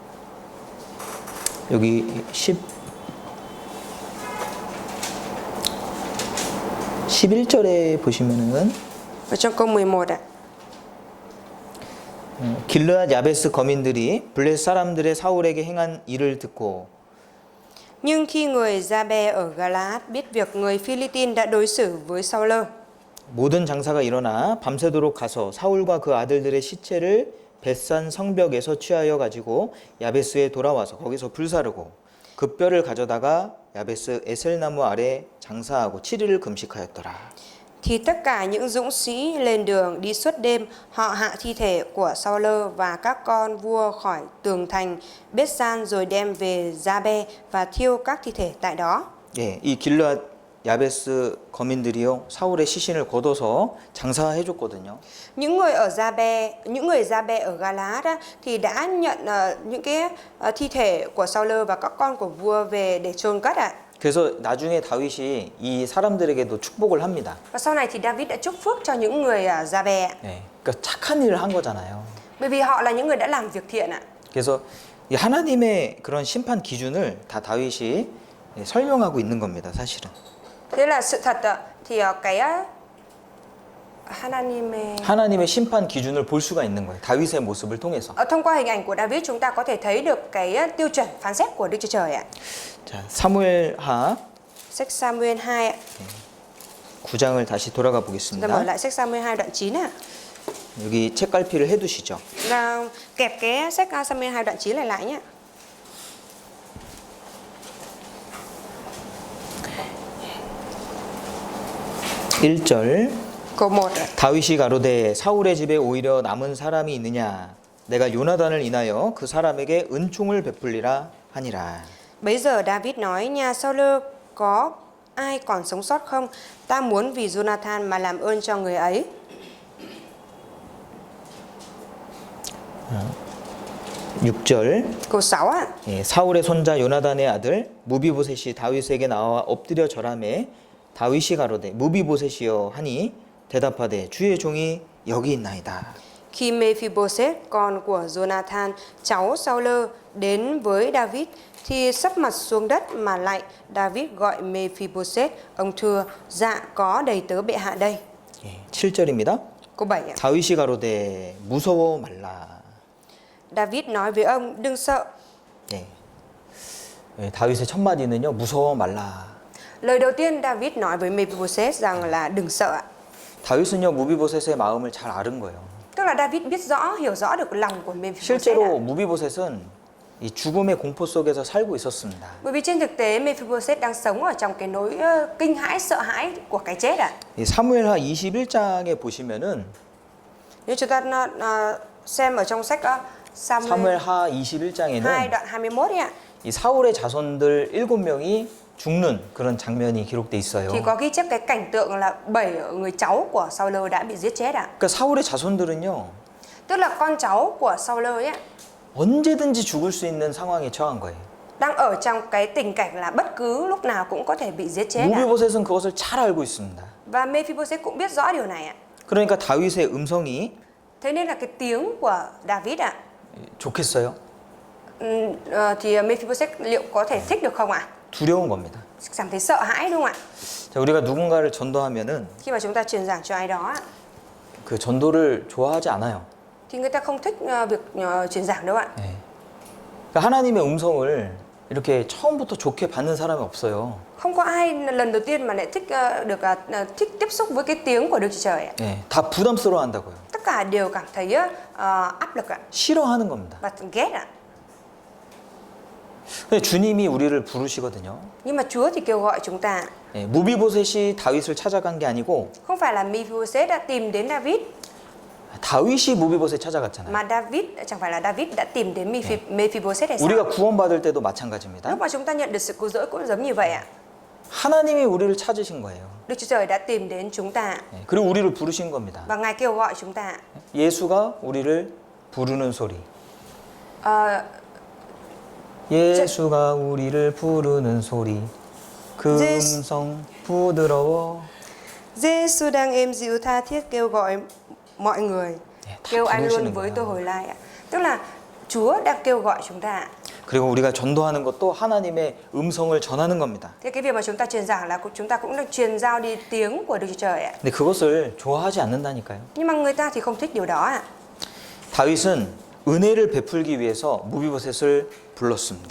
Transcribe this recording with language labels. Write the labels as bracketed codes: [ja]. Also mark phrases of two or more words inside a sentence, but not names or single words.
[ko] 여기 11절에 보시면은 [vi] Ở trong câu 11 ạ. [ko] 길르앗 야베스 거민들이 블레 사람들의 사울에게 행한 일을 듣고 [vi] Nhưng khi người Gia-be ở Galaad biết việc người Philippines đã đối xử với Saul, [ko] 모든 장사가 일어나 밤새도록 가서 사울과 그 아들들의 시체를 벳산 성벽에서 취하여 가지고 야베스에 돌아와서 거기서 불사르고 그 뼈를 가져다가 야베스 에셀나무 아래 장사하고 7일을 금식하였더라. [vi] thì tất cả những dũng sĩ lên đường đi suốt đêm, họ hạ thi thể của Saul và các con vua khỏi tường thành Bết-san rồi đem về Gia-be và thiêu các thi thể tại đó. [ko] 예, 이 길르앗 야베스 거민들이요 사울의 시신을 걷어서 장사해 줬거든요. [vi] Những người Gia-be ở Galaad á, thì đã nhận những cái thi thể của Saul và các con của vua về để chôn cất ạ. [ko] 그래서 나중에 다윗이 이 사람들에게도 축복을 합니다. [vi] Và sau này thì David đã chúc phước cho những người Gia-be ạ. [ko] 네, 그러니까 착한 일을 한 거잖아요. [vi] Bởi vì họ là những người đã làm việc thiện ạ. [ko] 그래서 이 하나님의 그런 심판 기준을 다 다윗이 설명하고 있는 겁니다, 사실은. [vi] Thế là sự thật thì cái [ko] 하나님의 심판 기준을 볼 수가 있는 거예요. 다윗의 모습을 통해서. [vi] thông qua hình ảnh của David chúng ta có thể thấy được cái tiêu chuẩn phán xét của Đức Chúa Trời ạ. [ko] 자, 사무엘하 [vi] Sách Samuel 2 ạ. [ko] 9장을 다시 돌아가 [vi] Chúng ta mở [ko] 보겠습니다. [vi] lại sách Samuel 2 đoạn 9 ạ. [ko] 여기 책갈피를 해 두시죠. [vi] Và kẹp cái sách Samuel 2 đoạn 9 lại nhé. [ko] 일절 [vi] Câu 1 ạ. [ko] 다윗이 가로되 사울의 집에 오히려 남은 사람이 있느냐 내가 요나단을 인하여 그 사람에게 은총을 베풀리라 하니라. [vi] Bấy giờ David nói, nhà Saul có ai còn sống sót không? Ta muốn vì Jonathan mà làm ơn cho người ấy. [ko] 6절 [vi] Câu 6 ạ. [ko] 예, 사울의 손자 요나단의 아들 무비보셋이 다윗에게 나와 엎드려 절하매 다윗이 가로되 무비보셋이여 하니 대답하되 주의 종이 여기 있나이다. [vi] Khi Mephibosheth, con của Jonathan, cháu Saul đến với David, thì sấp mặt xuống đất mà lạy. David gọi Mephibosheth, ông thưa, dạ có đầy tớ bệ hạ đây. [ko] 예, 7절입니다. [vi] Câu 7 ạ. [ko] 다윗이 가로되 무서워 말라. [vi] David nói với ông, đừng sợ. [ko] 예. 예, 다윗의 첫 마디는요 무서워 말라. [vi] Lời đầu tiên David nói với Mephibosheth rằng là đừng sợ ạ. [ko] 다윗은요 무비보셋의 마음을 잘 아는 거예요. [vi] Tức là David biết rõ, hiểu rõ được lòng của Mephibosheth ạ. [ko] 실제로 무비보셋은 이 죽음의 공포 속에서 살고 있었습니다. [vi] Bởi vì trên thực tế Mephibosheth đang sống ở trong cái nỗi kinh hãi, sợ hãi của cái chết ạ. [ko] 이 사무엘하 21장에 보시면은 [vi] Nếu chúng ta xem ở trong sách Samuel [ko] 사무엘하 2 21장에는 [vi] đoạn 21 ấy ạ. [ko] 이 사울의 자손들 7명이 죽는 그런 장면이 기록돼 있어요. [vi] Thì có ghi chép cái cảnh tượng là 7 người cháu của Saul đã bị giết chết ạ. [ko] 그러니까 사울의 자손들은요 [vi] Tức là con cháu của Saul ấy ạ, [ko] 언제든지 죽을 수 있는 상황에 처한 거예요. [vi] đang ở trong cái tình cảnh là bất cứ lúc nào cũng có thể bị giết chết ạ. [ko] 무비보셋은 그것을 잘 알고 있습니다. [vi] Và Mephibosheth cũng biết rõ điều này ạ. [ko] 그러니까 다윗의 음성이 [vi] Thế nên là cái tiếng của David ạ, [ko] 좋겠어요? [vi] thì Mephibosheth liệu có thể thích được không ạ? [ko] 두려운 겁니다. [vi] Cảm thấy sợ hãi đúng không ạ? [ko] 자, 우리가 누군가를 전도하면은 [vi] Khi mà chúng ta truyền giảng cho ai đó ạ, [ko] 그 전도를 좋아하지 않아요. [vi] thì người ta không thích việc truyền giảng đâu ạ. [ko] 네. 그러니까 하나님의 음성을 이렇게 처음부터 좋게 받는 사람이 없어요. [vi] Không có ai lần đầu tiên mà lại thích thích tiếp xúc với cái tiếng của Đức Chúa Trời ạ. [ko] 네, 다 부담스러워한다고요. [vi] Tất cả đều cảm thấy áp lực ạ [ko] 싫어하는 겁니다. [vi] và ghét ạ. [ko] 근데 주님이 우리를 부르시거든요. [vi] Nhưng mà Chúa thì kêu gọi chúng ta. [ko] 네, 무비보셋이 다윗을 찾아간 게 아니고 [vi] Không phải là Mephibosheth đã tìm đến David, [ko] 다윗이 무비보셋 찾아갔잖아요. [vi] mà chẳng phải là David đã tìm đến Mephibosheth hay sao? [ko] 우리가 구원받을 때도 마찬가지입니다. [vi] Lúc mà chúng ta nhận được sự cứu rỗi cũng giống như vậy ạ. [ko] 하나님이 우리를 찾으신 거예요. [vi] Đức Chúa Trời đã tìm đến chúng ta [ko] 네, 그리고 우리를 부르신 겁니다. [vi] và Ngài kêu gọi chúng ta. [ko] 예수가 우리를 부르는 소리. Ờ, 예수가 우리를 부르는 소리. 그 음성 부드러워. [vi] Giê-xu đang êm dịu tha thiết kêu gọi mọi người, [ko] 다 [vi] kêu anh luôn [ko] 부르시는 [vi] với [ko] 거야. [vi] tôi hồi lai ạ. Tức là Chúa đang kêu gọi chúng ta. [ko] 그리고 우리가 전도하는 것도 하나님의 음성을 전하는 겁니다. [vi] Thế cái việc mà chúng ta truyền giảng là chúng ta cũng đang truyền giao đi tiếng của Đức Chúa Trời ạ. [ko] 근데 그것을 좋아하지 않는다니까요. [vi] Nhưng mà người ta thì không thích điều đó ạ. [ko] 다윗은 은혜를 베풀기 위해서 무비보셋을 불렀습니다.